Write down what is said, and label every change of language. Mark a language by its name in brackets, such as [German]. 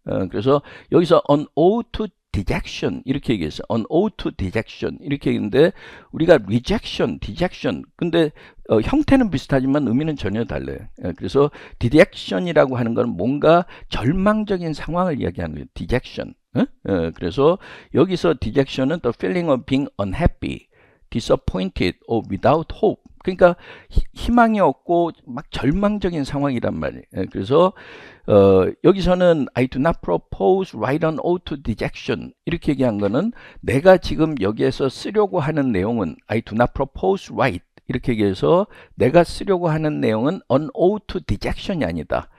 [Korean] 그래서 여기서 [English] an ode to dejection [Korean] 이렇게 얘기했어요. [English] an ode to dejection [Korean] 이렇게 얘기했는데 우리가 rejection, dejection 근데 형태는 비슷하지만 의미는 전혀 달라요. 그래서 dejection이라고 하는 건 뭔가 절망적인 상황을 이야기하는 거예요. [English] dejection. [Korean] 그래서 여기서 [English] dejection은 the feeling of being unhappy disappointed or without hope. [Korean] 그러니까 희망이 없고 막 절망적인 상황이란 말이에요. 그래서 여기서는 [English] I do not propose write an ode to dejection [Korean] 이렇게 얘기한 거는 내가 지금 여기에서 쓰려고 하는 내용은 [English] I do not propose write [Korean] 이렇게 얘기해서 내가 쓰려고 하는 내용은 an ode to dejection이 아니다.